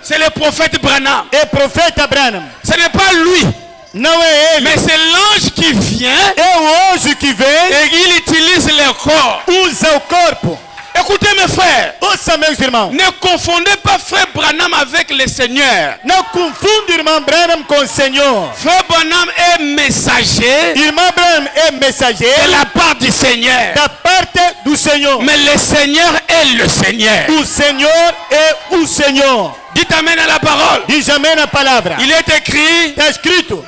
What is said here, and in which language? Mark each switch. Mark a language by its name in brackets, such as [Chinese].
[French] C'est le prophète Branham. [Portuguese] É o profeta Branham. [French] Ce n'est pas lui, [Portuguese] Não é ele. [French] mais c'est l'ange qui vient [Portuguese] É o anjo que vem, [French] et il utilise le corps. [Portuguese] usa o corpo. [French] Écoutez mes frères, [Portuguese] Ouça, meus irmãos. [French] ne confondez pas Frère Branham avec le Seigneur. [Portuguese] Não confunda o irmão Branham com o Senhor. [French] Frère Branham est messager [Portuguese] Irmão Branham é [French] de [Portuguese] mensageiro [French] la part du Seigneur. [Portuguese] da parte do Senhor. [French] Mais le Seigneur est le Seigneur. [Portuguese] O Senhor é o Senhor. [French] Dites amen à la parole. [Portuguese] Diz amém na palavra. [French] Il est écrit, [Portuguese] Está escrito.